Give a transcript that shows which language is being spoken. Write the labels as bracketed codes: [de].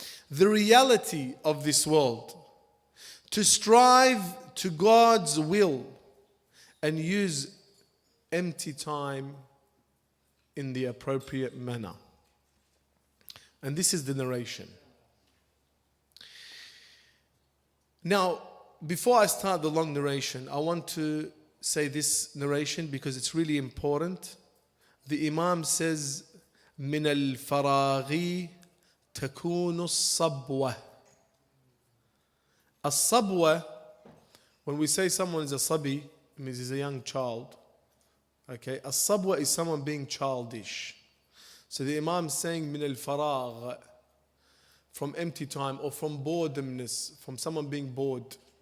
[en] The reality of this world. To strive to God's will and use empty time in the appropriate manner. And this is the narration. Now, before I start the long narration, I want to say this narration because it's really important. The Imam says, [ar] من الفراغ تكون الصبوة. [en] الصبوة, when we say someone is a sabi, it means he's a young child. Okay, الصبوة is someone being childish. So the Imam is saying [ar] من الفراغ, [en] from empty time or from boredomness, from someone being bored.